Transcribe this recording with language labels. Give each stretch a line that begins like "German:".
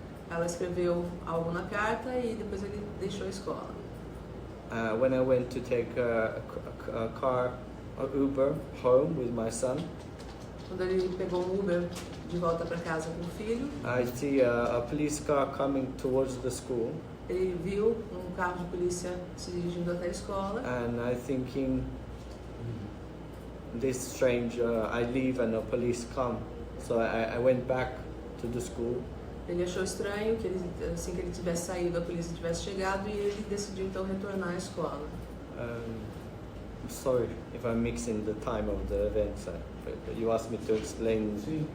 Portuguese: Ela escreveu algo na carta e depois ele deixou a escola.
English: When I went to take a Uber home with my son,
Portuguese: Quando ele pegou um Uber de volta para casa com o filho,
English: I see a police car coming towards the school,
Portuguese: ele viu um carro de polícia se dirigindo até a escola.
English: and I thinking, this strange, I leave and a police come. So I went back to the school.
Portuguese: Ele achou estranho que assim que ele tivesse saído, a polícia tivesse chegado e ele decidiu então retornar à escola.
English: Sorry if I'm mixing the time of the events. You asked me to explain.